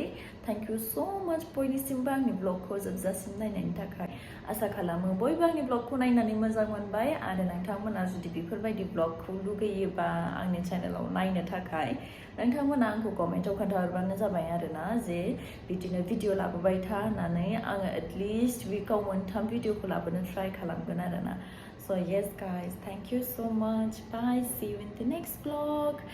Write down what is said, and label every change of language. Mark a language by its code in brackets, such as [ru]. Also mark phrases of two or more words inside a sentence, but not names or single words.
[en] thank you so much [brx] बयनिसिमबो आंनि ब्लगखौ जोबजासिम नायनायनि थाखाय आसा खालामो बयबो आंनि ब्लगखौ नायनानै मोजां मोनबाय आरो नोंथांमोना जुदि बेफोरबायदि ब्लगखौ लुगैयोबा आंनि चेनेलाव नायनो थाखाय नोंथांमोना आंखौ कमेन्टआव खोन्थाहरबानो जाबाय आरोना जे बिदिनो भिडिअ लाबोबाय था होननानै आङो एटलिस्ट उइकाव मोनथाम भिडिअखौ लाबोनो ट्राइ खालामगोन आरोना स' [en] yes guys thank you so much bye see you in the next vlog